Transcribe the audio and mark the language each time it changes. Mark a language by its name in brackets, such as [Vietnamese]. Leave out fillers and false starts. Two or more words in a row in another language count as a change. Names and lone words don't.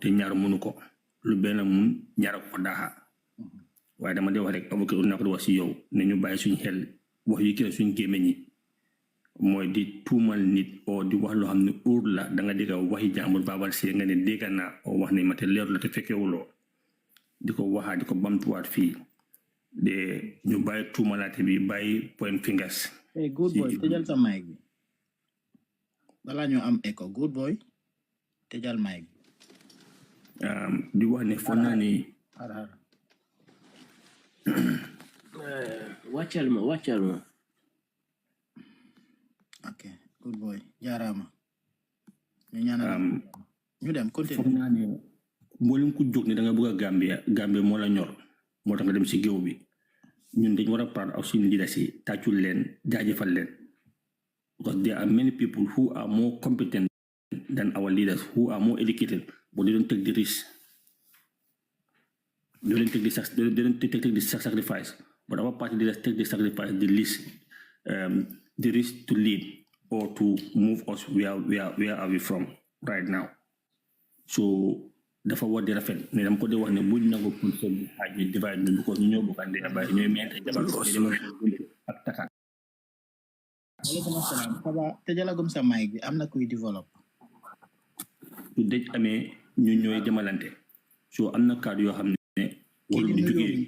[Wolof] te ñaar mënu ko lu benn mun ñaar ko daaxa waaye dama dee wax rek avocat naa ko di wax si yow ne ñu bàyyi suñu xel wax yu kii suñu gémmiñ ñi mooy di tuumal nit oo di wax loo xam ne óor la da nga dégg waxi jàmbur baabal see nga ne dégg naa oo wax ne ma te leeru la te fekkewuloo di ko waxaat di ko bamtuwaat fii de ñu bàyyi tuumalaate bi bàyyi [English] point fingers. Hey, good boy, [Wolof] tëjal sa mic bi balaa ñu am echo. [English] Good boy, [Wolof] tëjal mic bi. Di wax ne foog naa ni. wàccal ma. Ok, [English] good boy, [Wolof] jaaraama. ñu ñaanal ñu dem continue. Foog naa ne mboolem ku jóg ne da nga bëgg a Gambia moo la ñor moo tax nga dem si géew bi ñun dañ war a proud of suñu leaders yi tàccul leen jaajëfal leen [English] because there are many people who are more competent than our leaders, who are more educated, but they don't take the risk. They don't take the sacrifice. But our party leaders take the sacrifice, the risk to lead or to move us where are we from right now. [Wolof] So dafa war di rafet ne dama ko di wax ne buñ nangu [French] pour que [Wolof] ñu divide ñu because ñu ñoo bokkande abay ñooy mente jabal ko ak taka. Waaleykum assalam. Papa tëjalagum sa mic bi am na kuy développe. su dëj amee ñu ñooy demalante so am na kàddu yoo xam ne warul di jógee.